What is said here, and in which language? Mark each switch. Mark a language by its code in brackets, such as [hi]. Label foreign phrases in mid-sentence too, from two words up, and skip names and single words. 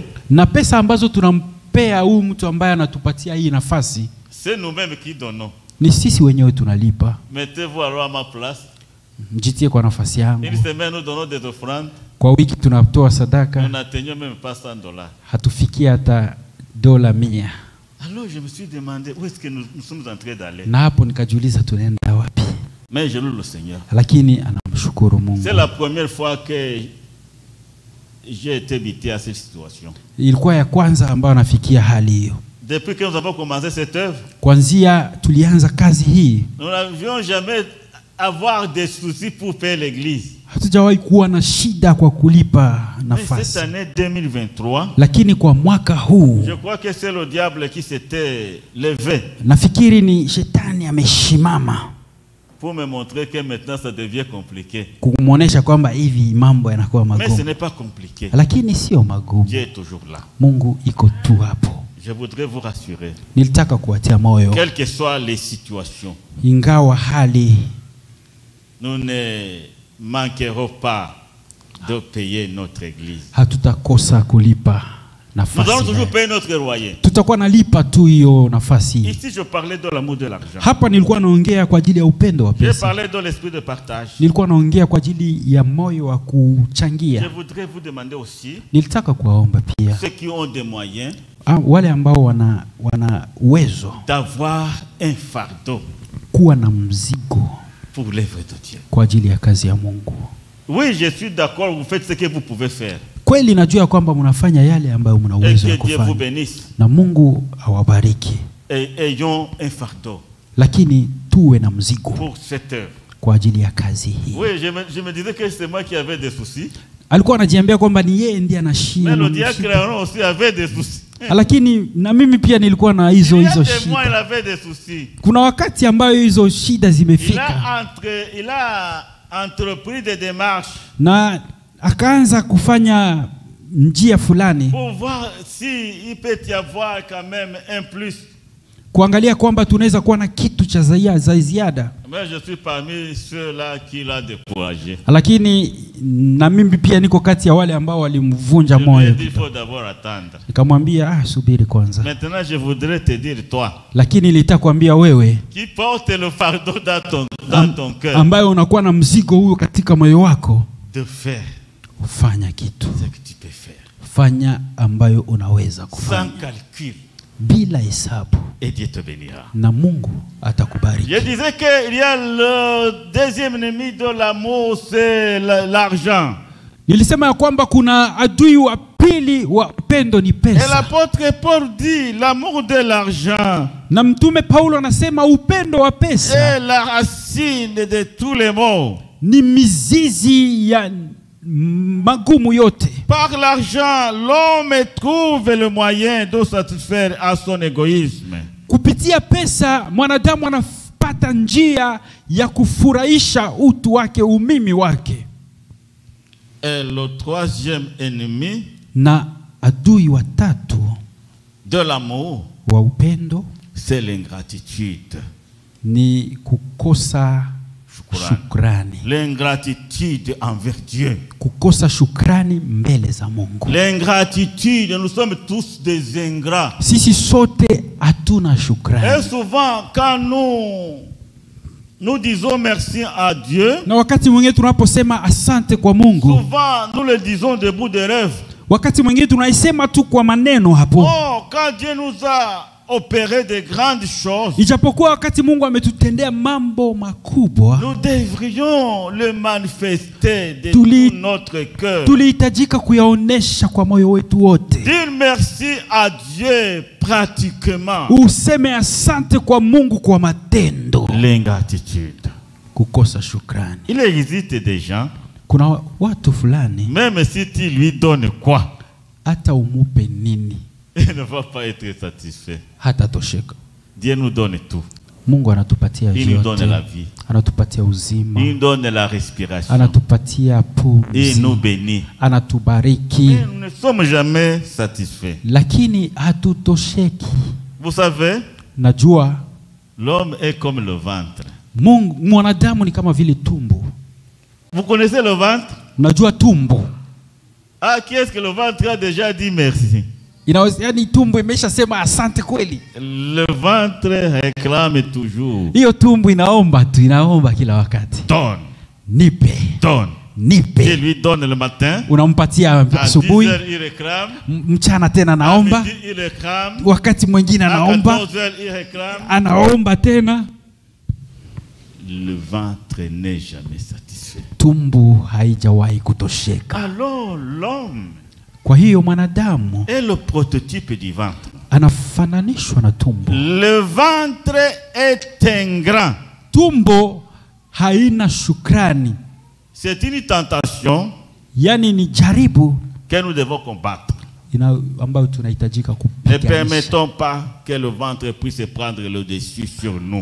[sw] Na pesa ambazo tunampea huyu mtu ambaye anatupatia hii nafasi, [fr] c'est nous-mêmes qui donnons. [sw] ni sisi wenyewe tunalipa. [fr] Mettez-vous alors à ma place. [sw] Mjitie kwa nafasi yangu. [fr] Une semaine nous donnons des offrandes. [sw] Kwa wiki tunatoa sadaka. [fr] Nous n'atteignons même pas $100. [sw] Hatufikia hata $100. [fr] Alors je me suis demandé où est-ce que nous sommes en train d'aller. [sw] Na hapo nikajiuliza tunaenda wapi? [fr] Mais je loue le Seigneur. [sw] Lakini anamshukuru Mungu. [fr] C'est la première fois que j'ai été habité à cette situation. [sw] Ilikuwa ya kwanza ambayo nafikia hali hiyo. [fr] Depuis que nous avons commencé cette œuvre, [sw] Kwanzia tulianza kazi hii, [fr] nous n'avions jamais avoir des soucis pour payer l'église. [sw] hatujawahi kuwa na shida kwa kulipa [fr] Mais [sw] nafasi. [fr] cette année 2023, [sw] Lakini kwa mwaka huu [fr] je crois que c'est le diable qui s'était levé [sw] nafikiri ni shetani ameshimama [fr] pour me montrer que maintenant ça devient compliqué. [sw] kumuonesha kwamba hivi mambo yanakuwa [fr] Mais ce [sw] magumu. [fr] n'est pas compliqué. [sw] Lakini sio magumu. [fr] Dieu est toujours là. [sw] Mungu iko tu hapo. [fr] Je voudrais vous rassurer, [sw] Nilitaka kuwatia moyo, [fr] quelles que soient les situations, [sw] ingawa hali, [fr] nous ne manquerons pas de payer notre église. [sw] hatutakosa kulipa [fr] Nous allons [sw] nafasi. [fr] toujours payer notre loyer. [sw] Tutakuwa nalipa tu hiyo nafasi. [fr] Ici, je parlais de l'amour de l'argent. [sw] Hapa nilikuwa naongea kwa ajili ya upendo wa [fr] Je [sw] pesa. [fr] parlais de l'esprit de partage. [sw] Nilikuwa naongea kwa ajili ya moyo wa [fr] Je [sw] kuchangia. [fr] voudrais vous demander aussi, [sw] Nilitaka kuwaomba pia [fr] ceux qui ont des moyens, [sw] wale ambao wana uwezo [fr] d'avoir un fardeau [sw] kuwa na mzigo [fr] pour l'œuvre de Dieu. [sw] kwa ajili ya kazi ya Mungu. [fr] Oui, je suis d'accord, vous faites ce que vous pouvez faire. [sw] Kweli najua kwamba mnafanya yale ambayo mna [fr] Et [sw] uwezo wa [fr] que Dieu vous [sw] kufanya, [fr] bénisse. [sw] na Mungu awabariki, [fr] Et ayons un fardeau [sw] lakini tuwe na mzigo [fr] pour cette œuvre. [sw] kwa ajili ya kazi hii. [fr] Oui, je me disais que c'est moi qui avais des soucis. [sw] Alikuwa anajiambia kwamba ni yeye ndiye [fr] Mais [sw] anashinda, [fr] le diacre Aaron aussi avait des soucis. [sw] lakini na mimi pia nilikuwa na [fr] Il y [sw] hizo [fr] a des mois, [sw] shida. [fr] il avait des soucis. [sw] Kuna wakati ambayo hizo shida [fr] Il [sw] zimefika [fr] a entrepris des démarches [sw] na akaanza kufanya njia fulani [fr] pour voir s'il peut y avoir quand même un plus. [sw] kuangalia kwamba tunaweza kuwa na kitu cha ziada, [fr] Mais je suis parmi ceux-là qui l'ont découragé. [sw] lakini na mimi pia niko kati ya wale ambao walimvunja [fr] Je lui ai [sw] moyo. [fr] dit, il faut d'abord attendre. [sw] Nikamwambia subiri kwanza, [fr] Maintenant, je voudrais te dire, toi, [sw] lakini nitakwambia wewe [fr] qui porte le fardeau dans ton cœur, [sw] ambayo unakuwa na mzigo huo katika moyo wako, [fr] de faire [sw] ufanya kitu, [fr] ce que tu peux faire. [sw] fanya ambayo unaweza [fr] Sans [sw] kufanya [fr] calcul. [sw] bila hesabu, [fr] Et Dieu te bénira. [sw] na Mungu atakubariki. [fr] Je disais qu'il y a le deuxième ennemi de l'amour, c'est l'argent. [sw] Nilisema ya kwamba kuna adui wa pili wa upendo ni [fr] Et [sw] pesa. [fr] l'apôtre Paul dit l'amour de l'argent [sw] Na mtume Paulo anasema upendo wa pesa [fr] est la racine de tous les maux. [sw] ni mizizi ya magumu yote. [fr] Par l'argent, l'homme trouve le moyen de satisfaire à son égoïsme. [sw] Kupitia pesa mwanadamu anapata njia ya kufurahisha utu wake, umimi wake. [fr] Et le troisième ennemi [sw] Na adui wa tatu [fr] de l'amour, [sw] wa upendo [fr] c'est l'ingratitude. [sw] ni kukosa shukrani. [fr] L'ingratitude envers Dieu. [sw] Kukosa shukrani mbele za Mungu. [fr] L'ingratitude, nous sommes tous des ingrats. [sw] Sisi sote hatuna [fr] Et [sw] shukrani. [fr] souvent, quand nous disons merci à Dieu, [sw] Na wakati mwingine tunaposema asante kwa Mungu, [fr] souvent nous le disons debout des rêves. [sw] wakati mwingine tunaisema tu kwa maneno hapo. [fr] Oh, quand Dieu nous a opéré de grandes choses, [sw] Ijapokuwa wakati Mungu ametutendea mambo makubwa, [fr] nous devrions le manifester de [sw] Tuli- [fr] tout notre cœur. [sw] tulihitajika kuyaonesha kwa moyo wetu wote. [fr] Dire merci à Dieu pratiquement. [sw] Useme asante kwa Mungu kwa matendo. [fr] L'ingratitude. [sw] Kukosa shukrani. [fr] Il existe des gens, [sw] Kuna watu fulani [fr] même si tu lui donnes quoi, [sw] hata umupe nini [fr] il ne va pas être satisfait. [sw] hata tosheka. [fr] Dieu nous donne tout. [sw] Mungu anatupatia [fr] Il nous donne la [sw] vyote, [fr] vie. [sw] anatupatia uzima, [fr] Il nous donne la respiration. [sw] anatupatia [fr] Il nous [sw] pumzi, [fr] bénit. [sw] anatubariki, [fr] Mais nous ne sommes jamais satisfaits. [sw] lakini hatutosheki. [fr] Vous savez, [sw] Najua [fr] l'homme est comme le ventre. [sw] mwanadamu ni kama vile tumbo. [fr] Vous connaissez le ventre? [sw] Unajua tumbo. [fr] Ah, qui est-ce que le ventre a déjà dit merci? [sw] Yani tumbo imeshasema asante kweli. [fr] Le ventre réclame toujours. [sw] Hiyo tumbo inaomba tu, inaomba kila wakati. [fr] Donne. [sw] Nipe. [fr] Donne. [sw] Nipe. [fr] Il lui donne le matin. [sw] Unampatia asubuhi. [fr] À 10 heures, il réclame. [sw] Mchana tena anaomba. [fr] À midi, il réclame. [sw] Wakati mwingine anaomba. [fr] À 14 heures, il réclame. [sw] Anaomba tena. [fr] Le ventre n'est jamais satisfait. [sw] Tumbo haijawahi kutosheka. [fr] Alors l'homme [sw] Kwa hiyo mwanadamu [fr] est le prototype du ventre. [sw] anafananishwa na tumbo. [fr] Le ventre est ingrat. [sw] Tumbo haina shukrani. [fr] C'est une tentation, [sw] Yani ni jaribu [fr] que nous devons combattre. [sw] ambayo tunahitajika [fr] Ne [sw] kupiganisha. [fr] permettons pas que le ventre puisse prendre le dessus sur nous.